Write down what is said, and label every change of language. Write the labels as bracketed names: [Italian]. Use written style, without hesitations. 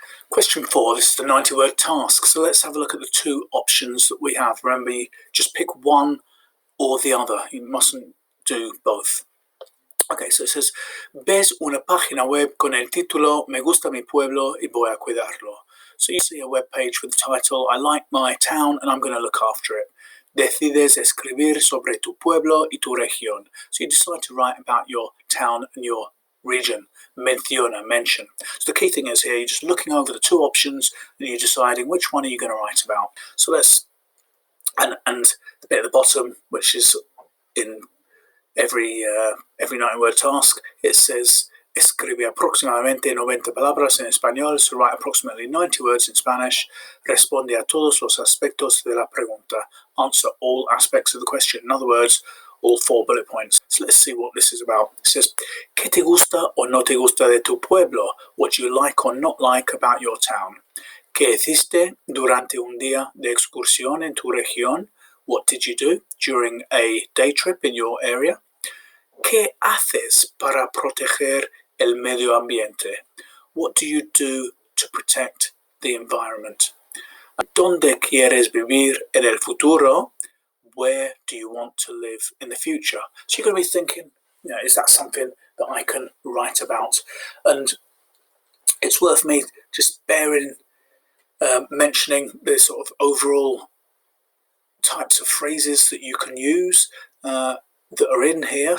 [English] Question 4, this is the 90-word task. So let's have a look at the two options that we have. Remember, you just pick one or the other. You mustn't do both. Okay, so it says, [Spanish] ves una página web con el título Me gusta mi pueblo y voy a cuidarlo. [English] So you see a web page with the title, I like my town and I'm going to look after it. [Spanish] Decides escribir sobre tu pueblo y tu región. [English] So you decide to write about your town and your region. Menciona, mention. So the key thing is here, you're just looking over the two options and you're deciding which one are you going to write about. So let's, and the bit at the bottom, which is in every 90-word task, it says [Spanish] escribe aproximadamente 90 palabras en español, [English] so write approximately 90 words in Spanish. [Spanish] Responde a todos los aspectos de la pregunta. [English] Answer all aspects of the question. In other words, all 4 bullet points. So let's see what this is about. It says, [Spanish] ¿Qué te gusta o no te gusta de tu pueblo? [English] What do you like or not like about your town? [Spanish] ¿Qué hiciste durante un día de excursión en tu región? [English] What did you do during a day trip in your area? [Spanish] ¿Qué haces para proteger el medio ambiente? [English] What do you do to protect the environment? [Spanish] ¿Dónde quieres vivir en el futuro? [English] Where do you want to live in the future? So you're going to be thinking, is that something that I can write about? And it's worth me just mentioning the sort of overall types of phrases that you can use that are in here.